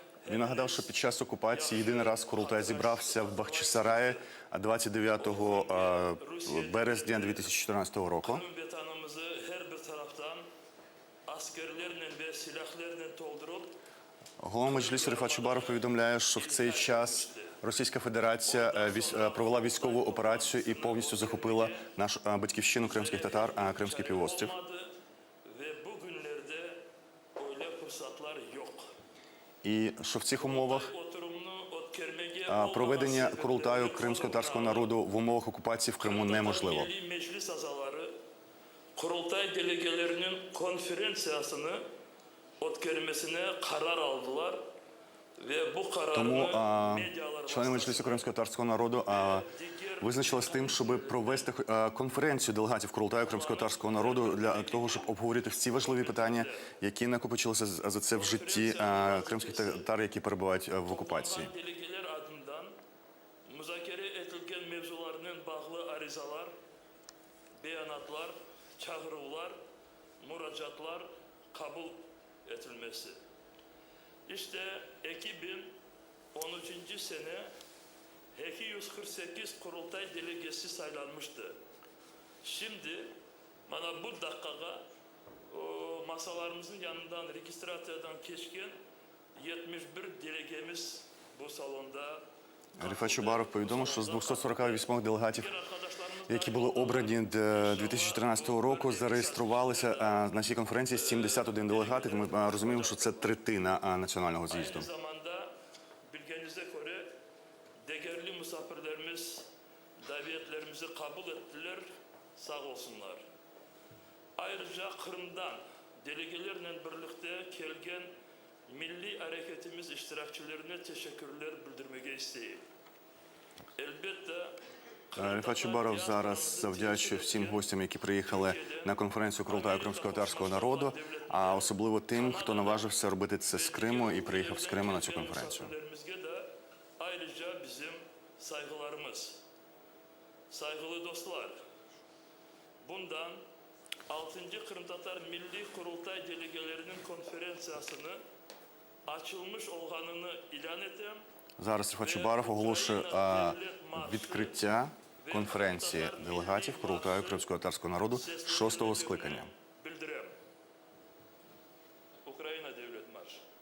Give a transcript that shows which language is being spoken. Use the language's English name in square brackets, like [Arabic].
[Ukrainian] Він нагадав, що під час окупації єдиний раз Курултай зібрався в Бахчисараї 29 березня 2014 року. [Crimean Tatar] Kanun vatanımızı her bir taraftan askerlerle ve silahlarla doldurup [Ukrainian] Голова Меджлісу Рифат Чубаров повідомляє, що в цей час Російська Федерація провела військову операцію і повністю захопила нашу батьківщину кримських татар, Кримський півострів. [Crimean Tatar] olmadı ve bugünlerde öyle fırsatlar yok. [Ukrainian] І що в цих умовах [Crimean Tatar] Oturumunu ötkürmeye [Ukrainian] проведення Курултаю кримсько-татарського народу в умовах окупації в Криму неможливо. [Crimean Tatar] Milli Meclis azaları Kurultay delegelerinin konferansiyasını ötkürmesine karar aldılar ve bu [Ukrainian] Тому [Crimean Tatar] kararını medyalar [Ukrainian] члени Меджлісу кримсько-татарського народу визначили з тим, щоб провести конференцію делегатів Курултаю кримсько-татарського народу для того, щоб обговорити всі важливі питання, які накопичилися за це в житті кримських татар, які перебувають в окупації. [Crimean Tatar] delegeler adından müzakere edilen mevzularının bağlı arizalar, beyanatlar, çağrılar, müracaatlar kabul edilmesi. İşte 2013 sene 248 kurultay delegesi saylanmıştı. Şimdi bana bu dakikada masalarımızın yanından registrasyondan geçken 71 delegemiz bu salonda. [Ukrainian] Рифат Чубаров повідомив, що з 248 делегатів, які були обрані 2013 року, зареєструвалися на цій конференції 71 делегат. І ми розуміємо, що це третина національного з'їзду. [Crimean Tatar] Aynı zamanda bilginize göre değerli misafirlerimiz davetlerimizi kabul ettiler, sağ olsunlar. Ayrıca Kırım'dan delegelerle birlikte gelgen milli hareketimiz iştirakçılarına teşekkürler bildirmeye isteyeyim. Elbette [Ukrainian] Рифат Чубаров зараз завдячує всім гостям, які приїхали на конференцію Курултаю кримсько-татарського народу, а особливо тим, хто наважився робити це з Криму і приїхав з Криму на цю конференцію. [Crimean Tatar] misafirlerimizge de ayrıca bizim saygılarımız. Saygılı dostlar, bundan 6. Kırım Tatar Milli Kurultay Delegelerinin konferansiyasını açılmış olganını ilan etem. [Ukrainian] Зараз Рифат Чубаров оголошує відкриття конференції делегатів Курултаю кримсько-татарського народу 6-го скликання. [Crimean Tatar] Bildirem. Ukrayna Devlet Marşı.